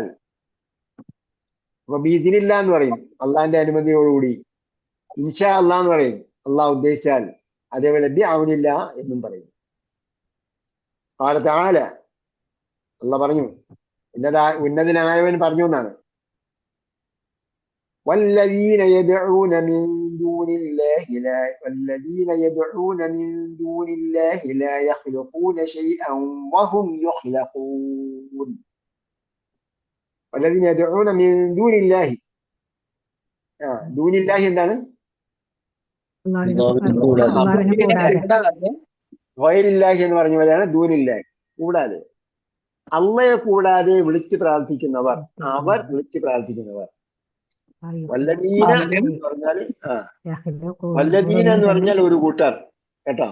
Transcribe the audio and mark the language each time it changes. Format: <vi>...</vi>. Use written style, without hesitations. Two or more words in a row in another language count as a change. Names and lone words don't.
<ml>അപ്പൊ ബീദിനില്ല എന്ന് പറയും അള്ളാന്റെ അനുമതിയോടുകൂടി.</ml> <ar>إن شاء الله</ar> <ml>എന്ന് പറയും അള്ളാഹ് ഉദ്ദേശിച്ചാൽ. അതേപോലെ</ml> <ar>بعون الله</ar> <ml>എന്നും പറയും.</ml> <ar>قال تعالى الله</ar> <ml>പറഞ്ഞു, ഉന്നതനായവൻ പറഞ്ഞു എന്നാണ്.</ml> <ar>والذين يدعون من دون الله لا يخلقون شيئا وهم يخلقون. والذين يدعون من دون الله. دون الله എന്താണ്?</ar> <ml>ഗൈറില്ലാഹി എന്ന് പറഞ്ഞ പോലെയാണ് ദൂനില്ലാഹി. കൂടാതെ, അള്ളയെ കൂടാതെ വിളിച്ച് പ്രാർത്ഥിക്കുന്നവർ, അവർ വിളിച്ച് പ്രാർത്ഥിക്കുന്നവർ. വല്ലദീന എന്ന് പറഞ്ഞാൽ വല്ലദീന എന്ന് പറഞ്ഞാൽ ഒരു കൂട്ടർ കേട്ടോ.</ml>